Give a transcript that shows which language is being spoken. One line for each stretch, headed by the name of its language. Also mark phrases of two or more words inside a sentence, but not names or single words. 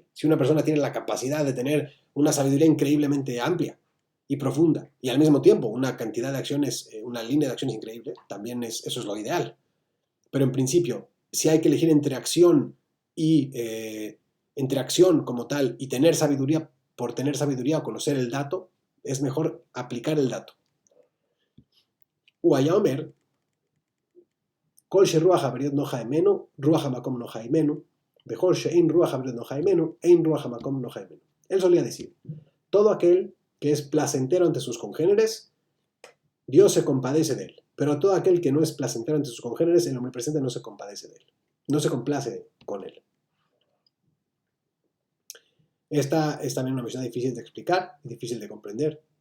Spanish: Si una persona tiene la capacidad de tener una sabiduría increíblemente amplia y profunda y al mismo tiempo una cantidad de acciones, una línea de acciones increíble, también eso es lo ideal. Pero en principio, si hay que elegir entre acción como tal y tener sabiduría por tener sabiduría o conocer el dato, es mejor aplicar el dato.
Hebrew: והוא היה אומר, כל שרוח הבריות נוחה הימנו, רוח המקום נוחה הימנו, וכל שאין רוח הבריות נוחה הימנו, אין רוח המקום נוחה הימנו.
Spanish: Él solía decir, todo aquel que es placentero ante sus congéneres, Dios se compadece de él. Pero todo aquel que no es placentero ante sus congéneres, el omnipresente no se compadece de él. No se complace con él. Esta es también una misión difícil de explicar, difícil de comprender.